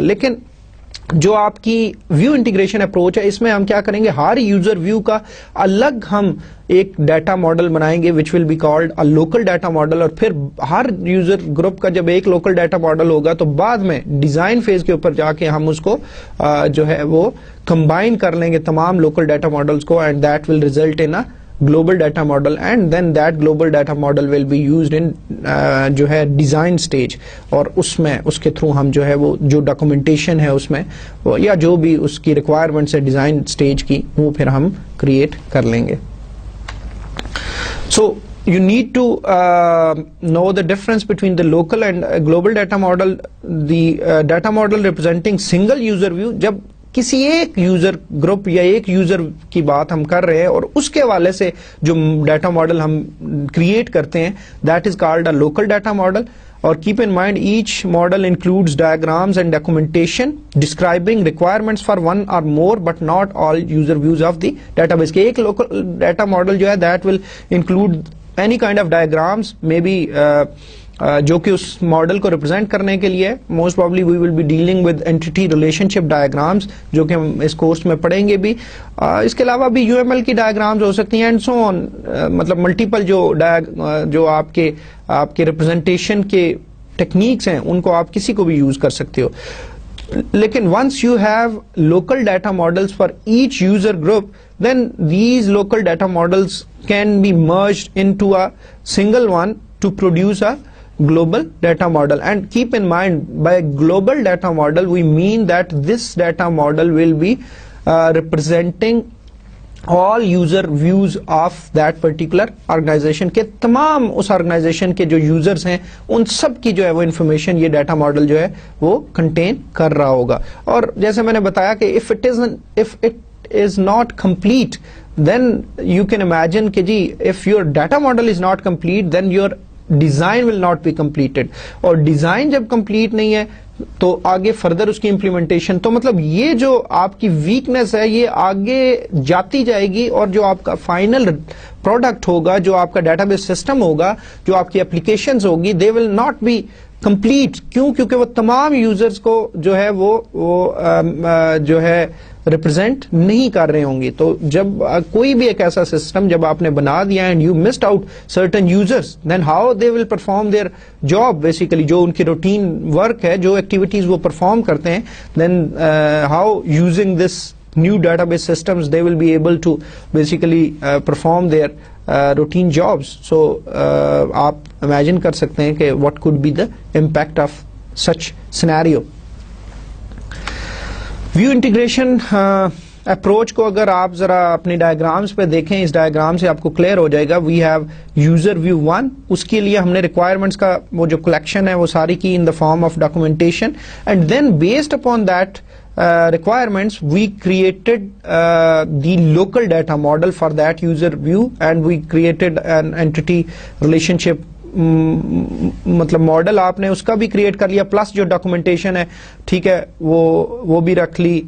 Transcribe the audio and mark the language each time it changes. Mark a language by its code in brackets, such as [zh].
[ur] لیکن جو آپ کی ویو انٹیگریشن اپروچ ہے اس میں ہم کیا کریں گے, ہر یوزر ویو کا الگ ہم ایک ڈیٹا ماڈل بنائیں گے [en] which will be called a local data model, [ur] اور پھر ہر یوزر گروپ کا جب ایک لوکل ڈیٹا ماڈل ہوگا تو بعد میں ڈیزائن فیز کے اوپر جا کے ہم اس کو جو ہے وہ کمبائن کر لیں گے تمام لوکل ڈیٹا ماڈلس کو, [en] and that will result in global data model, and then that global data model will be used in [ur] جو ہے ڈیزائن سٹیج, اور اس میں اس کے تھرو ہم جو ہے وہ جو ڈاکومنٹیشن ہے اس میں یا جو بھی اس کی ریکوائرمنٹس ہے ڈیزائن سٹیج کی وہ پھر ہم کریٹ کر لیں گے. [en] So you need to know the difference between the local and global data model. The data model representing single user view, [ur] جب کسی ایک یوزر گروپ یا ایک یوزر کی بات ہم کر رہے ہیں اور اس کے حوالے سے جو ڈیٹا ماڈل ہم کریٹ کرتے ہیں [en] That is called a local data model. اور keep in mind each model includes diagrams and documentation describing requirements for one or more but not all user views of the database. [ur] کے ایک local data model جو ہے [en] that will include any kind of diagrams, maybe [ur] جو کہ اس model کو represent کرنے کے لیے [en] most probably we will be dealing with entity relationship diagrams [ur] جو کہ ہم اس کورس میں پڑھیں گے بھی. اس کے علاوہ بھی یو ایم ایل کی ڈائیگرامز ہو سکتی ہیں [en] and so on, [ur] مطلب ملٹیپل جو آپ کے ریپرزینٹیشن کے ٹیکنیکس ہیں ان کو آپ کسی کو بھی یوز کر سکتے ہو. [en] لیکن once you have local data models for each user group, then these local data models can be merged into a single one to produce a global data model. And keep in mind, by global data model we mean that this data model will be representing all user views of that particular organization, [ur] کہ تمام اس organization کے جو users ہیں ان سب کی جو ہے وہ information یہ ڈیٹا ماڈل جو ہے وہ کنٹین کر رہا ہوگا. اور جیسے میں نے بتایا کہ [en] if it is not complete, then you can imagine کہ جی if your data model is not complete, then your design will not be completed. [ur] اور ڈیزائن جب کمپلیٹ نہیں ہے تو آگے فردر اس کی امپلیمنٹیشن, تو مطلب یہ جو آپ کی ویکنیس ہے یہ آگے جاتی جائے گی, اور جو آپ کا فائنل پروڈکٹ ہوگا, جو آپ کا ڈیٹا بیس سسٹم ہوگا, جو آپ کی اپلیکیشنز ہوگی, [en] They will not be complete. [ur] کیوں؟ کیونکہ وہ تمام یوزرز کو جو ہے وہ جو ہے ریپرزینٹ نہیں کر رہے ہوں گے. تو جب کوئی بھی ایک ایسا سسٹم جب آپ نے بنا دیا [en] and you missed out certain users, then how they will perform their job, [ur] basically جو ان کی روٹین ورک ہے, جو ایکٹیویٹیز وہ پرفارم کرتے ہیں, [en] Then how using this new database systems they will be able to basically perform their routine jobs. So [ur] آپ imagine کر سکتے ہیں کہ [en] what could be the impact of such scenario. [ur] View integration approach کو اگر آپ ذرا اپنی ڈائیگرامس پہ دیکھیں, اس ڈائیگرام سے آپ کو کلیئر ہو جائے گا. [en] we have user view 1, [ur] اس کے لیے ہم نے ریکوائرمنٹس کا وہ جو کلیکشن ہے وہ ساری کی [en] in the form of documentation, and then based upon that requirements we created the local data model for that user view, and we created an entity relationship [ur] مطلب ماڈل آپ نے اس کا بھی کریٹ کر لیا, پلس جو ڈاکومنٹیشن ہے ٹھیک ہے وہ بھی رکھ لی.